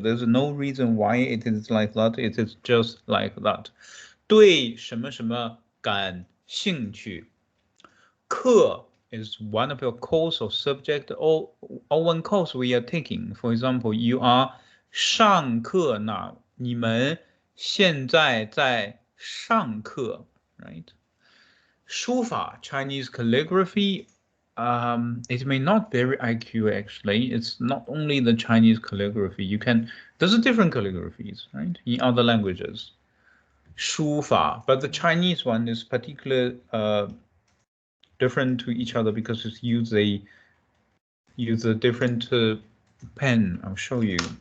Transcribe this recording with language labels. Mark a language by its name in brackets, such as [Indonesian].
[English] There's no reason why it is like that. It is just like that. [Chinese] 对什么什么感兴趣课 [English] is one of your course or subject or one course we are taking. For example, you are 上课 now. [Chinese] 你们现在在上课 [English] right? 书法 Chinese calligraphy. It may not be very IQ actually. It's not only the Chinese calligraphy. There's different calligraphies, right? In other languages. 书法, but the Chinese one is particular different to each other because it's use a different pen. I'll show you.